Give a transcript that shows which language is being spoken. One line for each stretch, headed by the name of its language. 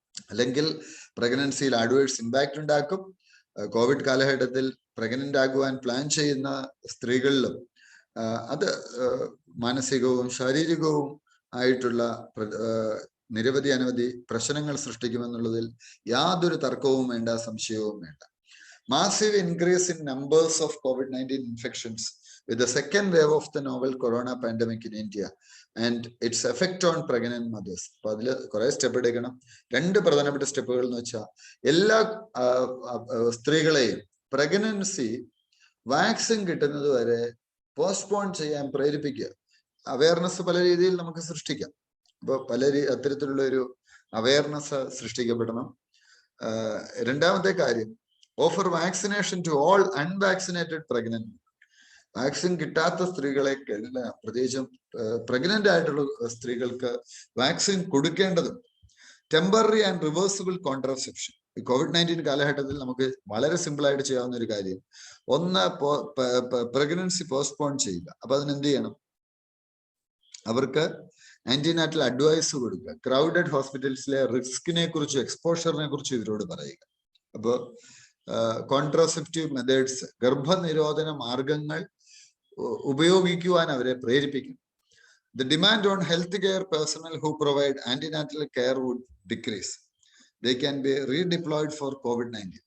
Malayalam: അല്ലെങ്കിൽ പ്രഗ്നൻസിയിൽ adverse impact ഉണ്ടാക്കും. Covid കാലഘട്ടത്തിൽ പ്രഗ്നന്റ് ആകുവാൻ പ്ലാൻ ചെയ്യുന്ന സ്ത്രീകളിലും അത് മാനസികവും ശാരീരികവും ആയിട്ടുള്ള നിരവധി അനവധി പ്രശ്നങ്ങൾ സൃഷ്ടിക്കുമെന്നുള്ളതിൽ യാതൊരു തർക്കവും വേണ്ട, സംശയവും വേണ്ട.
English: Massive increase in numbers of COVID-19 infections with the second wave of the novel corona pandemic in India and its effect on pregnant mothers.
Malayalam: അപ്പൊ അതിൽ കുറെ സ്റ്റെപ്പ് എടുക്കണം. രണ്ട് പ്രധാനപ്പെട്ട സ്റ്റെപ്പുകൾ എന്ന് വെച്ചാൽ എല്ലാ സ്ത്രീകളെയും പ്രഗ്നൻസി വാക്സിൻ കിട്ടുന്നത് വരെ പോസ്റ്റ്പോൺ ചെയ്യാൻ പ്രേരിപ്പിക്കുക. അവയർനെസ് പല രീതിയിൽ നമുക്ക് സൃഷ്ടിക്കാം. അപ്പൊ അത്തരത്തിലുള്ള ഒരു അവയർനെസ് സൃഷ്ടിക്കപ്പെടണം. രണ്ടാമത്തെ കാര്യം,
English: Offer vaccination to all unvaccinated pregnant.
Malayalam: Vaccine കിട്ടാത്ത സ്ത്രീകളെല്ലാം, പ്രത്യേകിച്ചും പ്രഗ്നന്റ് ആയിട്ടുള്ള സ്ത്രീകൾക്ക് vaccine കൊടുക്കേണ്ടതും.
English: Temporary and reversible contraception.
Malayalam: ഈ COVID-19 കാലഘട്ടത്തിൽ നമുക്ക് വളരെ സിമ്പിൾ ആയിട്ട് ചെയ്യാവുന്ന ഒരു കാര്യം, ഒന്ന് പ്രഗ്നൻസി പോസ്റ്റ്പോൺ ചെയ്യുക. അപ്പൊ അതിനെന്ത് ചെയ്യണം? അവർക്ക് ആന്റിനാറ്റൽ അഡ്വൈസ് കൊടുക്കുക. ക്രൗഡഡ് ഹോസ്പിറ്റൽസിലെ റിസ്കിനെ കുറിച്ചും എക്സ്പോഷറിനെ കുറിച്ചും ഇവരോട് പറയുക. അപ്പോൾ കോൺട്രാസെപ്റ്റീവ് മെത്തേഡ്സ്, ഗർഭനിരോധന മാർഗങ്ങൾ ഉപയോഗിക്കുവാൻ അവരെ പ്രേരിപ്പിക്കും.
English: The demand on healthcare personnel who provide antenatal care would decrease. They can be redeployed for COVID-19.